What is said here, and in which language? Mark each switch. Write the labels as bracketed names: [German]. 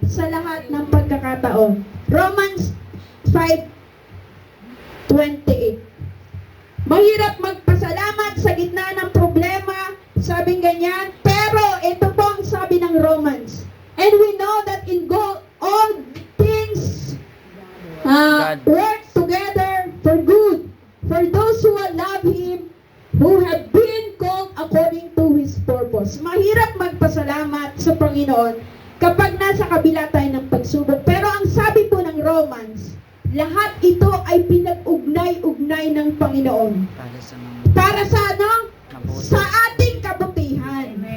[Filipino] lahat ng pagkakataon. Romans 5:28. Mahirap magpasalamat sa gitna ng problema, sabing ganyan. Pero ito po ang sabi ng Romans. [English] And we know that in God, all things work together for good, for those who love Him, who have been called according to His purpose. [Filipino] Mahirap magpasalamat sa Panginoon kapag nasa kabila tayo ng pagsubok. Pero ang sabi po ng Romans, lahat ito ay pinag-ugnay-ugnay ng Panginoon. Para sa mga Para sa ano? mabuti. Sa ating kabutihan.